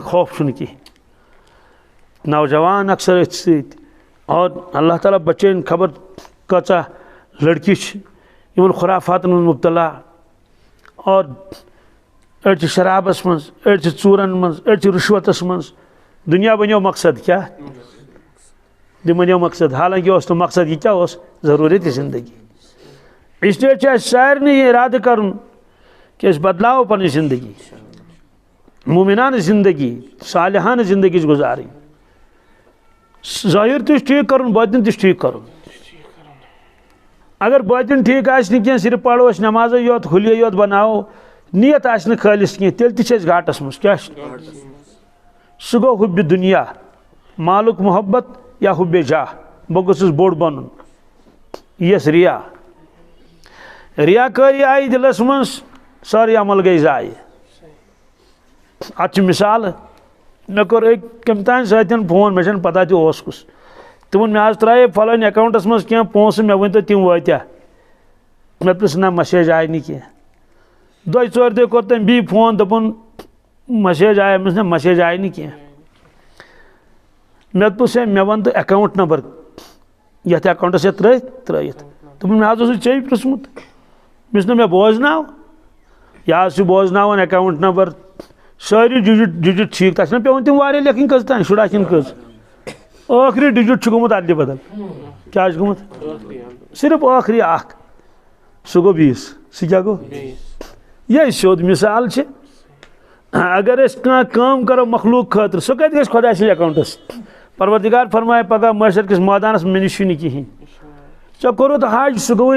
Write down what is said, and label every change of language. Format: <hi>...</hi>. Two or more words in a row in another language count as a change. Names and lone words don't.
<ks>خوف چھُنہٕ کِہینۍ نوجوان اکثر أتھۍ سۭتۍ اور اللہ تعالیٰ بچٲیِن خبر کۭژاہ لڑکی چھِ یِمن خُرافاتن منٛز مُبتلا اور أڑۍ چھِ شرابس منٛز أڑۍ چھِ ژوٗرن منٛز أڑۍ چھِ رُشوتس منٛز دُنیا بنیو مقصد کیٛاہ یہِ بنیو مقصد حالانکہِ اوس نہٕ مقصد یہِ کیٛاہ اوس ضروٗرت زندگی</ks> <ur>اس لیے</ur> <ks>چھُ اَسہِ سارنٕے یہِ ارادٕ کرُن کہ اس بدلاو پنی زندگی مومنان زندگی صالحان زندگی گزاریں ظاہر تہ ٹھیک کرن باطن تہ ٹھیک کرن اگر باطن ٹھیک آسہ کی صرف پڑھو اس نماز یوت حلیہ یوت بناو نیت آسہ خالص کی تیل تہ چھ گھاٹس مز کیا سہ گو حب دنیا مالک محبت یا حب جاہ بہ گوسس بوڑ بنن یس ریاکاری آئی دلس مز ساری عمل گئی ضائع ات مثال مے کور کم تان ساتین فون مے چھن پتہ تہ اوس کس تمن مے آز ترائے فلٲنۍ اکاؤنٹس مز کینٛہہ پونسہٕ مے ؤنۍ تو تِم وٲتیٛا مے پرٛژھ نہ مسیج آیہِ نہٕ کینٛہہ دۄیہِ ژورِ دۄہہِ کوٚر تٔمۍ بیٚیہِ فون دوٚپُن مسیج آیہِ أمِس نہ مسیج آیہِ نہٕ کینٛہہ مے دوٚپُس ہے مے وَن تہٕ اکاؤنٹ نمبر یتھ اکاؤنٹس یتھ ترٲیِتھ دوٚپُن مے حظ اوسُے ژےٚ پرٛژھمُت مےٚ نہ مے بوزناو یہِ حظ چھُ بوزناوان اکاؤنٹ نمبر ساری ڈجٹ ٹھیک تک پیون تم واریاہ لیکھن کٔژ تام شُراہ کِنہٕ کٔژ ٲخری ڈجٹ چھُ گوٚمُت ادلہِ بدل کیٛاہ چھُ گوٚمُت صرف ٲخری اکھ سُہ گوٚو 20 سُہ کیٛاہ گوٚو یہِ سیوٚد مثال چھِ اگر أسۍ کانٛہہ کٲم کرو مخلوق خٲطرٕ سُہ کتہِ گژھِ خۄداے سٕنٛدِس اکاؤنٹس پروردگار فرمایہِ پگاہ معاشر کِس مٲدانس مےٚ نِش چھُنہٕ کِہیٖنۍ ژےٚ کوٚرُتھ حج سُہ گوٚوُے</ks>